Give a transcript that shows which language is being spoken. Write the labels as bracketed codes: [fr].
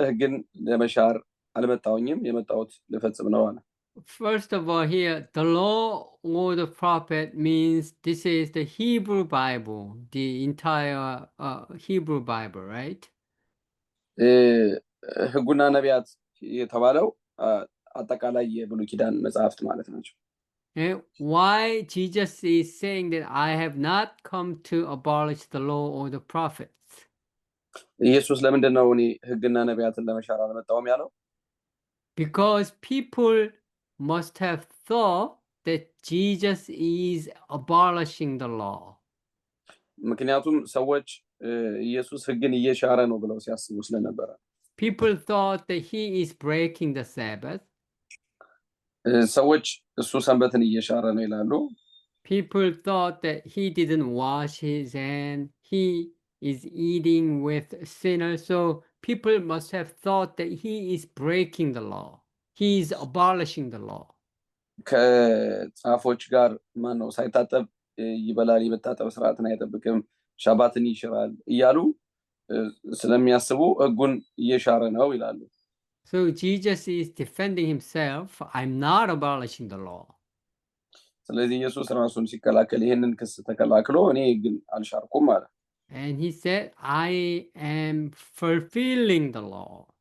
[am] ሕግን ለመሻር አልመጣሁኝም፣ የመጣሁት ልፈጽም ነው አለ። [en] First of all, here, the law or the prophet means this is the Hebrew Bible, the entire Hebrew Bible, right? [am] ሕጉና ነቢያት የተባለው አጠቃላይ የብሉይ ኪዳን መጽሐፍት ማለት ናቸው። [en] Why Jesus is saying that I have not come to abolish the law or the prophets? [am] ኢየሱስ ለምንድን ነው እኔ ሕግና ነቢያትን ለመሻር አልመጣሁም ያለው? [en] Because people must have thought that Jesus is abolishing the law. [am] ምክንያቱም ሰዎች ኢየሱስ ሕግን እየሻረ ነው ብለው ሲያስቡ ስለነበረ። [en] People thought that he is breaking the Sabbath. [am] ሰዎች እሱ ሰንበትን እየሻረ ነው ይላሉ። [en] people thought that he didn't wash his hand, he is eating with sinners, so people must have thought that he is breaking the law. He is abolishing the law. [am] ከጻፎች ጋር ማነው ሳይታጠብ ይበላል፣ የመታጠብ ስርዓትን አይጠብቅም፣ ሻባትን ይሽራል እያሉ ስለሚያስቡ ሕጉን እየሻረ ነው ይላሉ። [en] So Jesus is defending himself. I'm not abolishing the law. [am] ስለዚህ ኢየሱስ ራሱን ሲከላከል ይሄንን ክስ ተከላክሎ እኔ ግን አልሻርኩም አለ። [en] And he said, I am fulfilling the law.